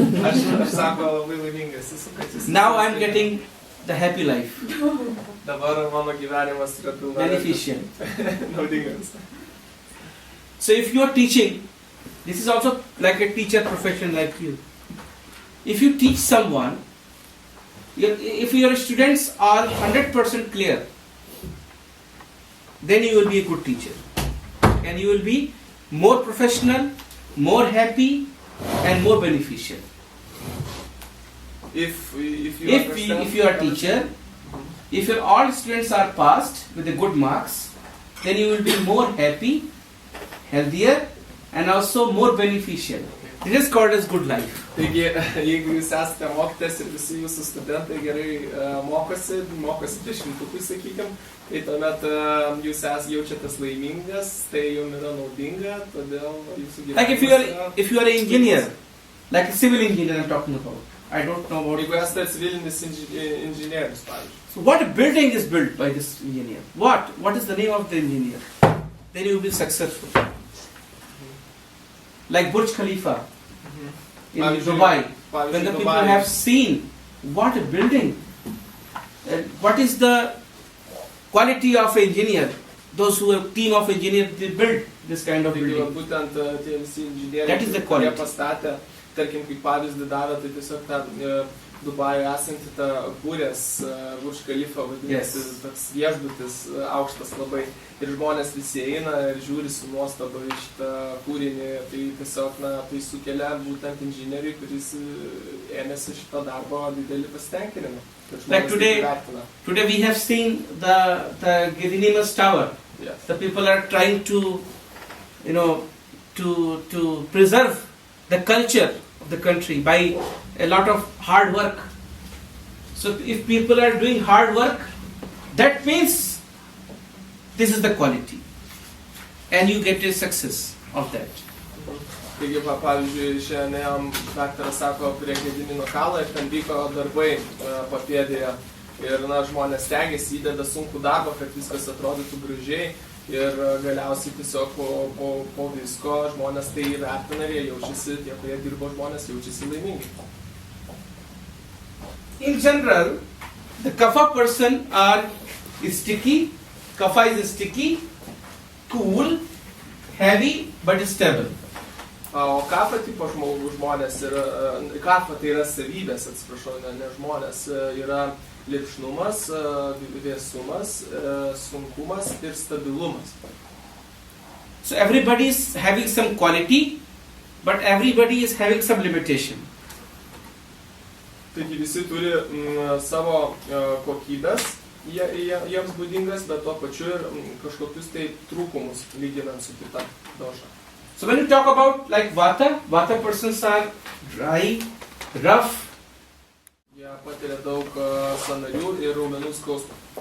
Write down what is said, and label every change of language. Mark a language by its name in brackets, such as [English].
[Lithuanian] Aš sako labai laimingas esu, kad jūs... [English] Now I am getting the happy life. [Lithuanian] Dabar mano gyvenimas yra [English] Beneficial. [Lithuanian] naudingas. [English] So if you are teaching, this is also like a teacher profession like you. If you teach someone, if your students are 100% clear, then you will be a good teacher. And you will be more professional, more happy and more beneficial. If you are a teacher, if your all students are passed with the good marks, then you will be more happy, healthier and also more beneficial. This is called as good life. [Lithuanian] Taigi, jeigu jūs esate mokytojas ir visi jūsų studentai gerai mokosi dešimtukui, sakykime, tai tuomet jūs jaučiatės laimingas, tai jums yra naudinga, todėl jūsų gyvenimas... [English] Like if you are an engineer, like a civil engineer I'm talking about, I don't know about... [Lithuanian] Jeigu esate civilinis inžinierius, pavyzdžiui. [English] So what building is built by this engineer? What is the name of the engineer? Then you will be successful. Like Burj Khalifa in Dubai. When the people have seen what a building, what is the quality of engineer, those who are team of engineers, they build this kind of building. [Lithuanian] Būtent tie visi inžinieriai, [English] That is the [Lithuanian] kurie [English] quality. [Lithuanian] pastatė, tarkim, kaip pavyzdį daro, tai tiesiog tą Dubajuje esantį tą Burės Burj Khalifa, vadinasi, toks viešbutis aukštas labai. Ir žmonės visi eina ir žiūri su nuostaba į šitą kūrinį. Tai tiesiog, tai sukelia būtent inžinieriui, kuris ėmėsi šito darbo didelį pasitenkinimą. [English] Like today we have seen the Gidinimas Tower. Yes. The people are trying to, to preserve the culture of the country by a lot of hard work. So if people are doing hard work, that means this is the quality. And you get a success of that. [Lithuanian] Taigi, pavyzdžiui, šiandien daktaras sako prie Gedimino kalno ir ten vyko darbai papėdėje. Ir žmonės stengiasi, įdeda sunkų darbą, kad viskas atrodytų gražiai. Ir galiausiai tiesiog po visko žmonės tai įvertina ir jie jaučiasi, tie, kurie dirbo žmonės, jaučiasi laimingi. [English] In general, the kapha person is sticky. Kapha is sticky, cool, heavy, but stable. [Lithuanian] O kapha tipo žmonės yra, kapha tai yra savybės, atsiprašau, ne žmonės, yra lipšnumas, vėsumas, sunkumas ir stabilumas. [English] So everybody is having some quality, but everybody is having some limitation. [Lithuanian] Taigi visi turi savo kokybės, jiems būdingas, bet tuo pačiu ir kažkokius tai trūkumus lyginant su kita dosha. [English] So when you talk about like Vata persons are dry, rough. [Lithuanian] Jie patiria daug sąnarių ir raumenų skausmą.